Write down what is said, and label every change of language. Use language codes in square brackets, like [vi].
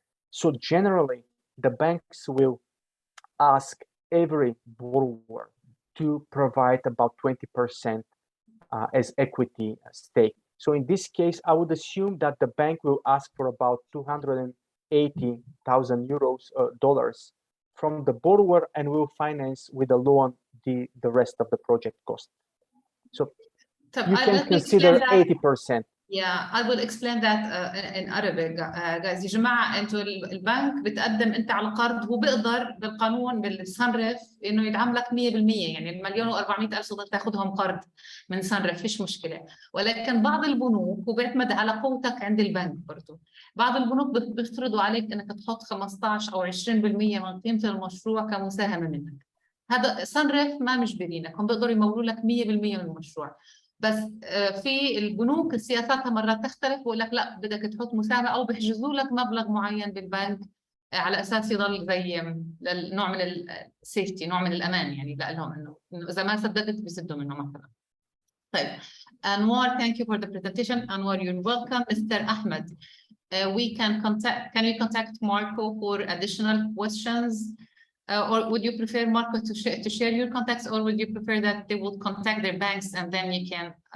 [en] So generally, the banks will ask every borrower to provide about 20% as equity stake. So in this case, I would assume that the bank will ask for about 280,000 euros dollars from the borrower and will finance with a loan the rest of the project cost. So you can consider 80%. Yeah, I will explain that in Arabic, guys. [ar] يا جماعة انتوا البنك بتقدم انت على قرض، هو بيقدر بالقانون بالسنرف انه يدعم لك 100%، يعني $1,400,000 تقدر تاخذهم قرض من سنرف، فيش مشكلة. ولكن بعض البنوك وبيعتمد على قوتك عند البنك برضه. بعض البنوك بيفترضوا عليك انك تحط 15 أو 20% من قيمة المشروع كمساهمة منك. هذا سنرف ما مجبرينك، هم بيقدروا يمولوا لك 100% من المشروع. بس في البنوك سياساتها مرات تختلف، بقول لك لا بدك تحط مساهمه او بيحجزوا لك مبلغ معين بالبنك على اساس يضل زي نوع من السيفتي، نوع من الامان، يعني لهم انه اذا ما سددت بيسدوا منه مثلا. [en] طيب انوار, thank you for the presentation. Anwar, you're welcome. Mr. Ahmed, can we contact Marco for additional questions? Or would you prefer Marco to share your contacts, or would you prefer that they would contact their banks and then you can?